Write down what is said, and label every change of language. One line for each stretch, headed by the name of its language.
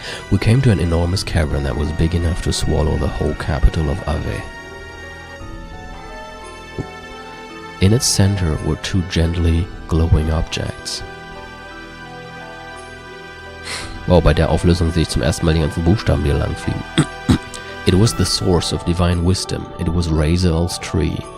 English: We came to an enormous cavern that was big enough to swallow the whole capital of aRdW. In its center were two gently glowing objects.
German: Wow, bei der Auflösung sehe ich zum ersten Mal die ganzen Buchstaben, die hier lang fliegen.
English: It was the source of divine wisdom. It was Razel's tree.